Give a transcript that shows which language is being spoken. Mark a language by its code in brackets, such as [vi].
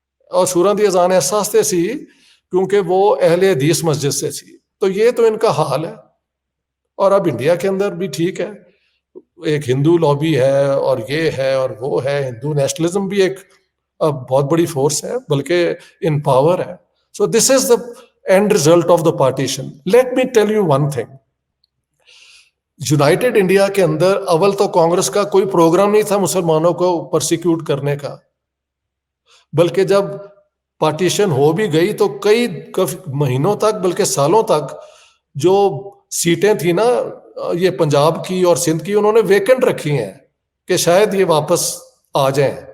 [ur] اور سوراں دی اذان اس واسطے سی کیونکہ وہ اہل حدیث مسجد سے تھی. تو یہ تو ان کا حال ہے. اور اب انڈیا کے اندر بھی ٹھیک ہے, ایک ہندو لابی ہے اور یہ ہے اور وہ ہے, ہندو نیشنلزم بھی ایک بہت بڑی فورس ہے بلکہ ان پاور ہے. [en] So this is the end result of the partition. Let me tell you one thing, [ur] United India کے اندر اول تو کانگریس کا کوئی پروگرام نہیں تھا مسلمانوں کو پرسیکیوٹ کرنے کا, بلکہ جب پارٹیشن ہو بھی گئی تو کئی مہینوں تک بلکہ سالوں تک جو سیٹیں تھیں نا یہ پنجاب کی اور سندھ کی, انہوں نے ویکنٹ رکھی ہیں کہ شاید یہ واپس آ جائیں.